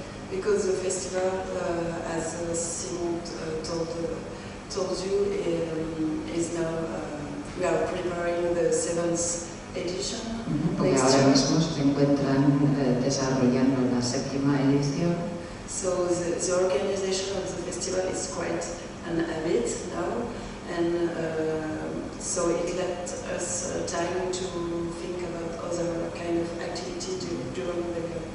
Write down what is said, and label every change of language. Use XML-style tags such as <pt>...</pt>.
<en>because the festival, as Simon told you, is now, we are preparing the 7th edition.</en> <es>Porque ahora mismo se encuentran desarrollando la 7ª edición.</es> <en>So the organization of the festival is quite an habit now, and so it left us time to think about other kind of activity during the</en>